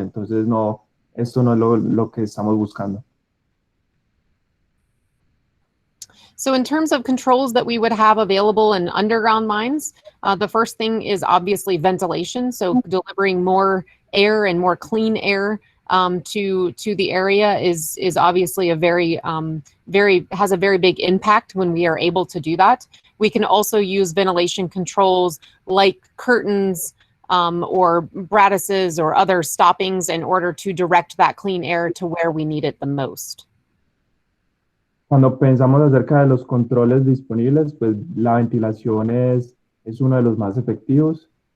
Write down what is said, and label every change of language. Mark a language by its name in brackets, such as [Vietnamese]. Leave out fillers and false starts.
[Spanish] Entonces, esto no es lo que estamos buscando. [English] So in terms of controls that we would have available in underground mines, the first thing is obviously ventilation. So delivering more air and more clean air to the area is obviously has a very big impact when we are able to do that. We can also use ventilation controls like curtains or brattices or other stoppings in order to direct that clean air to where we need it the most. [Spanish] Cuando pensamos acerca de los controles disponibles, pues la ventilación es uno de los más efectivos.